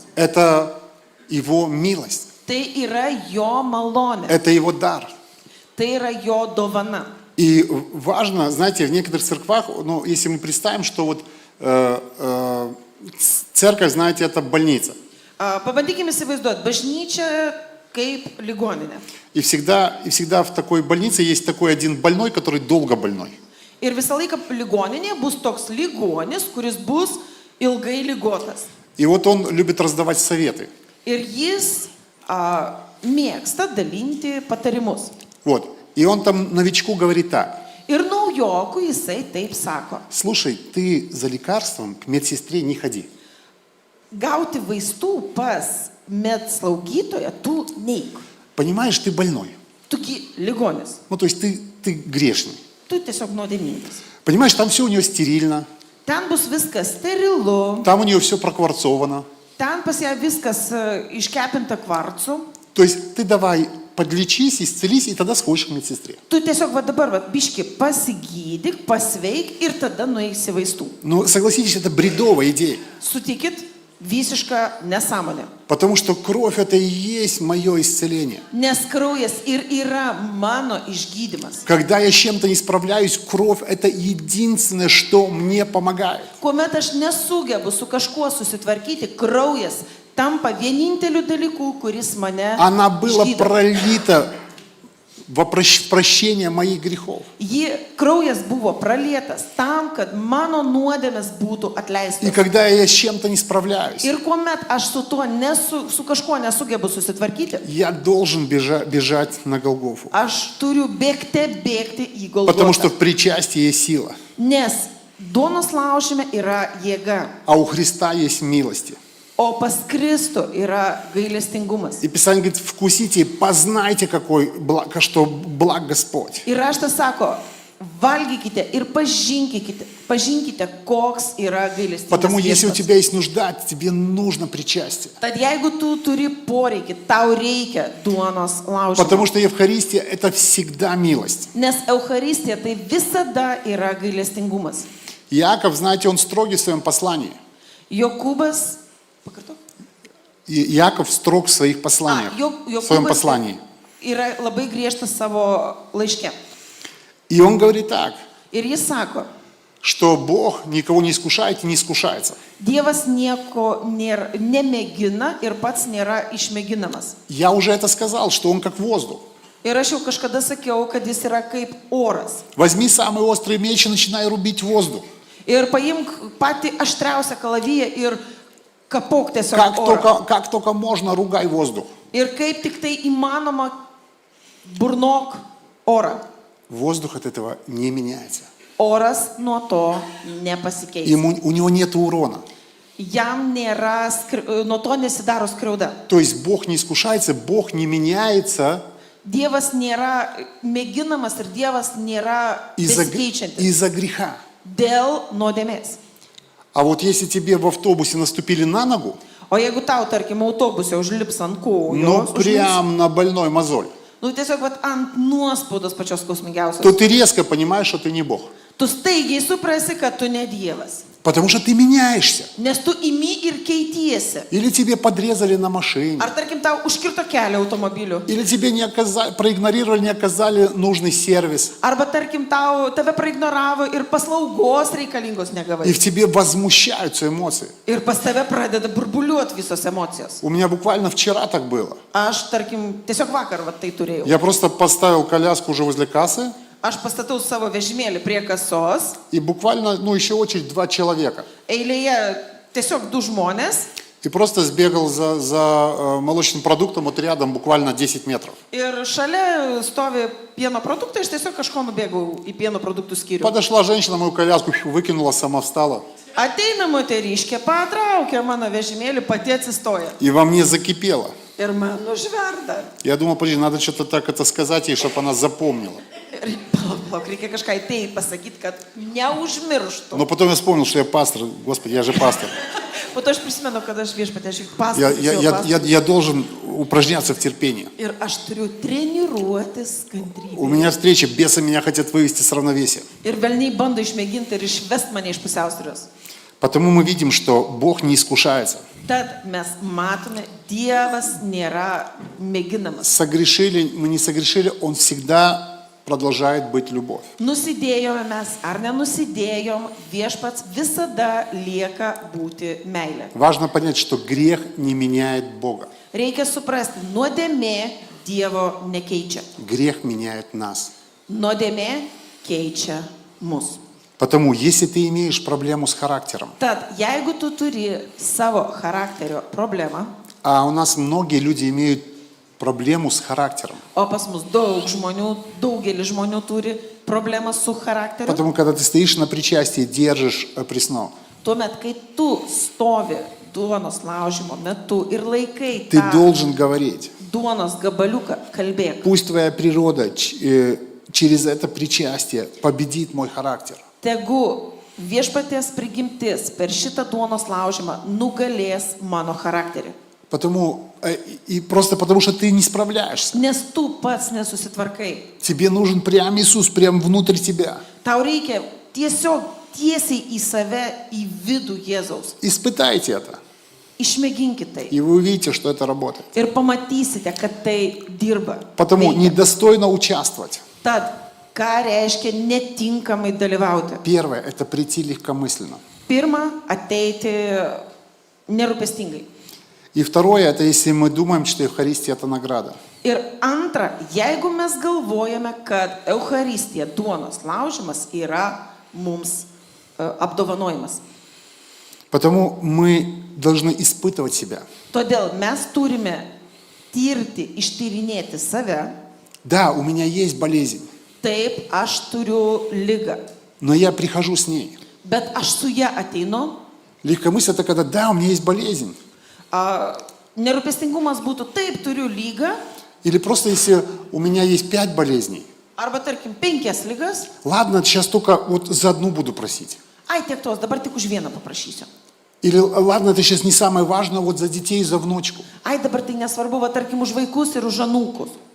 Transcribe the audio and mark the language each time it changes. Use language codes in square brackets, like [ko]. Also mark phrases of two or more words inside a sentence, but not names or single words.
[ru] Это его милость. [lt] Tai yra jo malonė. [ru] Это его дар. [lt] Tai yra jo dovana. [ru] И важно, знаете, в некоторых церквах, ну, если мы представим, что вот церковь, знаете, это больница. [lt] Pabandykime įsivaizduoti, bažnyčia kaip ligoninė. [ru] И всегда в такой больнице есть такой один больной, который долго больной. [lt] Ir visą laiką ligoninė bus toks ligonis, kuris bus ilgai ligotas. [ru] И вот он любит раздавать советы. [lt] Ir jis mėgsta dalinti patarimus. [ru] Вот. И он там новичку говорит так. [lt] Ir naujokui jisai taip sako. [ru] Слушай, ты за лекарством к медсестре не ходи. [lt] Gauti vaistų pas medslaugytoją tu neik. [ru] Понимаешь, ты больной. [lt] Tugi ligonis. [ru] Ну, то есть ты грешный. [lt] Tu tiesiog nuodėmingas. [ru] Понимаешь, там все у нее стерильно. [lt] Ten bus viskas sterilu. [ru] Там у нее все прокварцовано. [lt] Ten pas ją viskas iškepinta kvarcu. [ru] То есть ты давай подлечись, исцелись, и тогда сходишь к медсестре. [lt] Tu tiesiog va dabar va, biški pasigydyk, pasveik ir tada nueisi vaistų. [ru] Но согласитесь, это бредовая идея. [lt] Sutikit, visiška nesąmonė. [ru] Потому что кровь это и есть мое исцеление. [lt] Nes kraujas ir yra mano išgydymas. [ru] Когда я с чем-то не справляюсь, кровь это единственное, что мне помогает. [lt] Kuomet aš nesugebu su kažkuo susitvarkyti, kraujas tampa vieninteliu dalyku, kuris mane [ru] Она была [lt] išgydo. [ru] пролита во прощение моих грехов. [lt] Kraujas buvo pralietas tam, kad mano nuodėmės būtų [ru] И [lt] atleistos. [ru] когда я с чем-то не справляюсь, [lt] Ir kuomet aš su kažkuo nesugebu susitvarkyti, [ru] я должен бежать на Голгофу. [lt] aš turiu bėgti į [ru] Потому что [lt] Golgotą. [ru] в причастии есть сила, [lt] Nes duonos laužime yra jėga, [ru] а у Христа есть милости. [lt] o pas Kristų yra gailestingumas. [ru] И Писание говорит, вкусите, познайте, что благ Господь. [lt] Ir raštas sako, valgykite ir pažinkite, koks yra gailestingumas. [ru] Потому если у [lt] viešpats. [ru] тебя есть нужда, тебе нужно причастие. [lt] Tad jeigu tu turi poreikį, tau reikia duonos laužimo. [ru] Потому что Евхаристия это всегда милость. [lt] Nes Eucharistija tai visada yra gailestingumas. [ru] Иаков, знаете, он строгий в своем послании. [lt] Jokūbas, pakartok? [ru] Иаков строг в своих посланиях, в своем послании. [lt] Yra labai griežtas savo laiške. [ru] И он говорит так, [lt] Ir jis sako, [ru] что Бог никого не искушает и не искушается. [lt] Dievas nieko nemėgina ir pats nėra išmėginamas. [ru] Я уже это сказал, что он как воздух. [lt] Ir aš jau kažkada sakiau, kad jis yra kaip oras. [ru] Возьми самый острый меч и начинай рубить воздух. [lt] Ir paimk patį aštriausią kalaviją ir kapok tiesiog orą. [ru] Как только можно, ругай воздух. [lt] Ir kaip tik tai įmanoma, burnok orą. [ru] Воздух от этого не меняется. [lt] Oras nuo to nepasikeis. [ru] У него нет урона. [lt] Jam nėra, nuo to nesidaro skriauda. [ru] То есть Бог не искушается, Бог не меняется [lt] Dievas nėra mėginamas ir Dievas nėra besikeičiantis [ru] из-за греха. [lt] dėl nuodėmės. [ru] А вот если тебе в автобусе наступили на ногу, [lt] O jeigu tau, tarkim, autobuse užlips ant [ru] ну [lt] kojos, [ru] прям на больной мозоль, [lt] nu tiesiog vat, ant nuospaudos pačios skausmingiausios, [ru] то ты резко понимаешь, что ты не Бог. [lt] tu staigiai suprasi, kad tu ne Dievas. [ru] Потому что ты меняешься. [lt] Nes tu imi ir keitiesi. [ru] Или тебе подрезали на машине. [lt] Ar tarkim tau užkirto kelią automobiliu. [ru] Или тебе проигнорировали, не оказали нужный сервис. [lt] Arba tarkim tave praignoravo ir paslaugos reikalingos [ru] И [lt] negavai. [ru] в тебе возмущаются эмоции. [lt] Ir pas tave pradeda burbuliuoti visos emocijos. [ru] У меня буквально вчера так было. [lt] Aš, tarkim, tiesiog vakar va, tai turėjau. [ru] Я просто поставил коляску уже возле кассы. [lt] Aš pastatau savo vežimėlį prie kasos, [ru] и буквально, еще очередь 2 человека. [lt] eilėje tiesiog 2 žmonės [ru] И просто сбегал за молочным продуктом вот рядом, буквально 10 метров. [lt] ir šalia stovi pieno produktai, aš tiesiog kažko nubėgau į pieno produktų skyrių. [ru] Подошла женщина, мою коляску выкинула, сама встала. [lt] Ateina moteriškė, patraukia mano vežimėlį, pati atsistoja. [ru] И во мне закипело. [lt] Ir man užverda. [ru] Я думал, подожди, надо что-то так это сказать ей, чтобы она запомнила. [lt] Ir palauk, reikia kažką į tai pasakyti, kad neužmirštų. [ru] Но потом я вспомнил, что я пастор. Господи, я же пастор. [lt] Po to aš prisimenu, kad aš viešpatė, aš juk pasakosiu. [ru] Я должен упражняться в терпении. [lt] Ir aš turiu treniruotis kantrybėje. [ru] У меня встреча, бесы меня хотят вывести с равновесия. [lt] Ir velniai bando išmėginti ir išvest mane iš pusiausvyros. [ru] Потому мы видим, что Бог не искушается. [lt] Tad mes matome, Dievas nėra mėginamas. [ru] Согрешили, мы не согрешили, Он всегда продолжает быть любовь. [lt] Nusidėjome mes ar nenusidėjom, viešpats visada lieka būti meilė. [ru] Важно понять, что грех не меняет Бога. [lt] Reikia suprasti, nuodėmė Dievo nekeičia. [ru] Грех меняет нас. [lt] Nuodėmė keičia mus. [ru] Потому, если ты имеешь проблему с характером, [lt] Tad, jeigu tu turi savo charakterio problemą, [ru] а у нас многие люди имеют проблему с характером. [lt] o pas mus daugelis žmonių turi problemą su charakteriu, [ru] Потому, когда ты стоишь на причастии, держишь преснок, [lt] tuomet, kai tu stovi duonos laužimo metu ir laikai [ru] ты [lt] tą [ru] должен говорить. [lt] duonos gabaliuką, kalbėk. [ru] Пусть твоя природа через это причастие победит мой характер. [lt] Tegu viešpaties prigimtis per šitą duonos laužimą nugalės mano charakterį. [ru] И просто потому, что ты не справляешься. [lt] Nes tu pats nesusitvarkai. [ru] Тебе нужен прям Иисус, прям внутрь тебя. [lt] Tau reikia tiesiog tiesiai į save, į vidų Jėzaus. [ru] Испытайте это, [lt] Išmėginkit tai. [ru] и вы увидите, что это работает. [lt] Ir pamatysite, kad tai dirba. [ru] Потому [lt] Veikia. [ru] недостойно участвовать. [lt] Tad, ką reiškia netinkamai dalyvauti? [ru] Первое – это прийти легкомысленно. [lt] Pirma, ateiti nerūpestingai. [ru] И второе – это если мы думаем, что Евхаристия – это награда. [lt] Ir antra, jeigu mes galvojame, kad Eucharistija, duonos laužimas yra mums apdovanojimas. [ru] Потому мы должны испытывать себя. [lt] Todėl mes turime tirti, ištyrinėti save. [ru] Да, у меня есть болезнь, [lt] Taip, aš turiu ligą, [ru] но я прихожу с ней. [lt] bet aš su ją ateinu. [ru] Легкомыслие – это когда, да, у меня есть болезнь. [lt] Nerūpestingumas būtų taip, turiu lygą, [ru] Или просто если у меня есть 5 болезней. [lt] arba tarkim 5 ligas. [ru] Ладно, сейчас только вот за одну буду просить. [lt] Ai, tiek tos, dabar tik už vieną paprašysiu. [ru] Или ладно, это сейчас не самое важное, вот за детей, за внучку. [lt] Ai, dabar tai nesvarbu, va, tarkim už vaikus ir už anūkus.